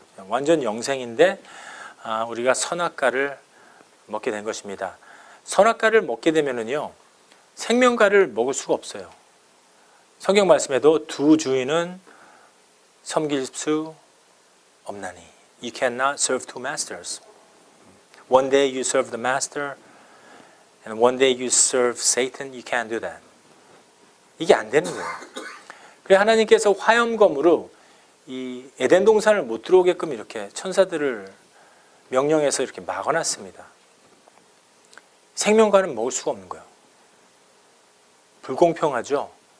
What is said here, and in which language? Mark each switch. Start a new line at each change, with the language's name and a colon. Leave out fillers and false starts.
Korean: 완전 영생인데 우리가 선악과를 먹게 된 것입니다. 선악과를 먹게 되면은요 생명과를 먹을 수가 없어요. 성경 말씀에도 두 주인은 섬길 수 없나니
English: You cannot serve two masters. One day you serve the master and one day you serve Satan. You can't do that.
Korean: 이게 안 되는 거예요. 그래서 하나님께서 화염검으로 이 에덴 동산을 못 들어오게끔 이렇게 천사들을 명령해서 이렇게 막아놨습니다. 생명과는 먹을 수가 없는 거예요. 불공평하죠?